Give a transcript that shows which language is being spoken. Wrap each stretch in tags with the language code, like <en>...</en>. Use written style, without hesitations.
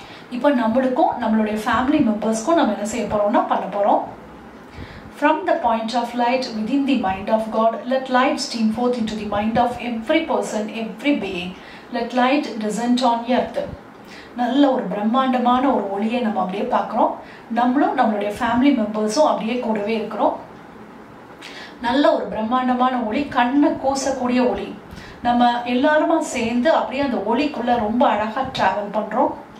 <ta>இப்போ நம்மளுக்கும் நம்மளுடைய ஃபேமிலி மெம்பர்ஸ்க்கும் நம்ம என்ன செய்ய போறோம்னா பண்ண போறோம்.</ta> <en>From the point of light within the mind of God, let light stream forth into the mind of every person, every being. Let light descend on earth.</en> <ta>நல்ல ஒரு பிரம்மாண்டமான ஒரு ஒளியை நம்ம அப்படியே பார்க்குறோம். நம்மளும் நம்மளுடைய ஃபேமிலி மெம்பர்ஸும் அப்படியே கூடவே இருக்கிறோம். நல்ல ஒரு பிரம்மாண்டமான ஒளி, கண்ணை கூசக்கூடிய ஒளி. நம்ம எல்லாருமா சேர்ந்து அப்படியே அந்த ஒளிக்குள்ள ரொம்ப அழகா டிராவல் பண்றோம்.</ta>